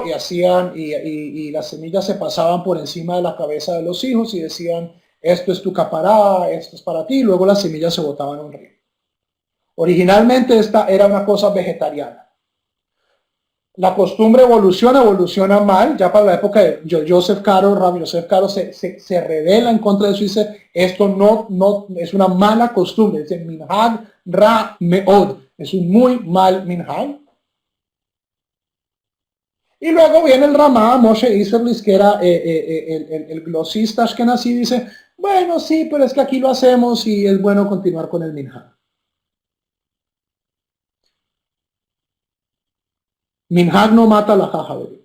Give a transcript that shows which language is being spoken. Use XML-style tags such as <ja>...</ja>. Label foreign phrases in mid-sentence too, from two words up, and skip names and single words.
<es>Y hacían, y las semillas se pasaban por encima de la cabeza de los hijos y decían, esto es tu capará, esto es para ti, y luego las semillas se botaban en un río. Originalmente esta era una cosa vegetariana. La costumbre evoluciona mal, ya para la época de Joseph Caro, Rabbi Joseph Caro se revela en contra de eso y dice, esto no es una mala costumbre, dice</es> <he>מנהג רע מאוד,</he> <es>es un muy mal minhag. Y luego viene el Ramá, Moshe Isserlis, que era el glosista ashkenazí, dice, bueno, sí, pero es que aquí lo hacemos y es bueno continuar con el minhag. Minhag no mata la jaja.</es>